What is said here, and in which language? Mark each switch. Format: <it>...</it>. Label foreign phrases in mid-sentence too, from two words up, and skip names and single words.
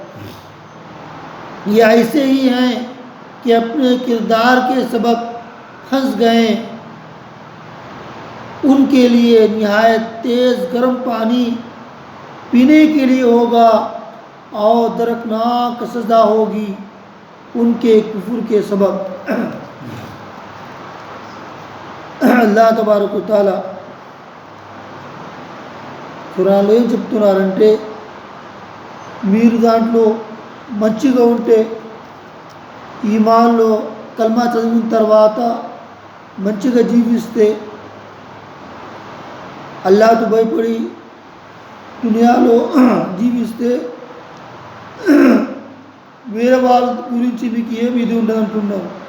<ur>یہ ایسے ہی ہیں کہ اپنے کردار کے سبب پھنس گئے، ان کے لیے نہایت تیز گرم پانی پینے کے لیے ہوگا اور دردناک سزا ہوگی ان کے کفر کے سبب.</ur> <te>అల్లాహ్ తబారక తఆలా ఖురాన్లో ఏం చెప్తున్నారంటే, మీరు దాంట్లో మంచిగా ఉంటే, ఈమాన్లో కల్మా చదివిన తర్వాత మంచిగా జీవిస్తే, అల్లాహ్కు భయపడి దునియాలో జీవిస్తే వేరే వాళ్ళ గురించి మీకు ఏమి ఇది ఉండదంటున్నారు.</te>